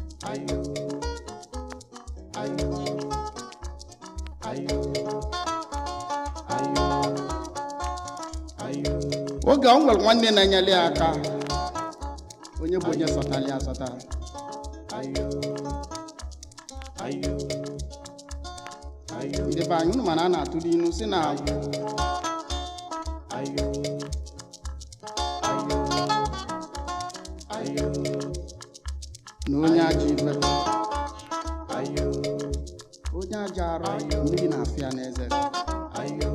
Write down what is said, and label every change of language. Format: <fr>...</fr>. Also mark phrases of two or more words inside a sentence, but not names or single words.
<ig>Ayo. Ayo. Ayo. Ayo. Ayo. Oge o nwere nwanne na-enyere ya aka, onye bụ onye sọtara ya asọta. Ayo. Ayo. Ayo. Ndị be anyị, unu ma na a na-atụ n'ilu sị na Ayo. Ayo. Ayo. Ayo. na onye ajọ ibe. Ayo. Onye ajọ arụ, Ayo. mmiri na-afụ ya n'eze. Ayo.</ig>